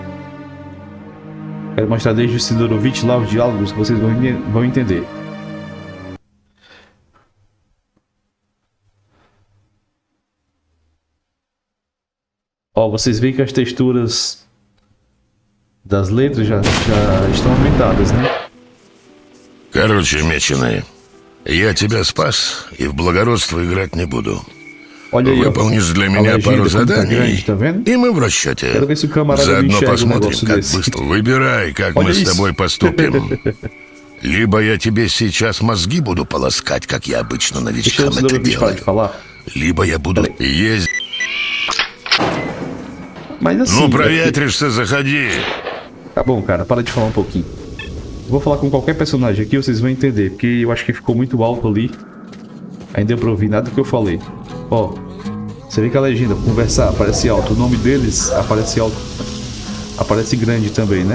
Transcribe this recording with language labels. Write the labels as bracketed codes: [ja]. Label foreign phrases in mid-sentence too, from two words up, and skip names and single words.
[pt] Quero mostrar desde o Sidorovitch lá os diálogos que vocês vão entender. Ó, vocês veem que as texturas das letras já estão aumentadas, né? [ru] Короче, меченый, я тебя спас и в благородство играть не буду. [pt] Olha aí, ó. [ru] Выполнишь для [pt] A [ru] меня [pt] legenda [ru] пару [pt] como tá [ru] zaданий, [pt] grande, tá vendo? [ru] и мы в расчете. [pt] Quero ver se o camarada [ru] Заодно [pt] enxerga um [ru] посмотрим, [pt] negócio [ru] как [pt] desse. [ru] быстро. Выбирай, как [pt] Olha [ru] мы с [pt] isso. [ru] тобой поступим. Либо я тебе сейчас мозги буду полоскать, как я обычно [pt] Deixa eu [ru] новичкам это [pt] simplesmente parar de [ru] делаю. [pt] falar. [ru] Lибо я буду ездить. [pt] Mas assim. [ru] Ну, проветришься, заходи. [pt] Tá bom, cara, para de falar um pouquinho. Vou falar com qualquer personagem aqui, vocês vão entender, porque eu acho que ficou muito alto ali. Ainda deu pra ouvir nada do que eu falei. Ó, você vê que a legenda, conversar, aparece alto. O nome deles aparece alto. Aparece grande também, né?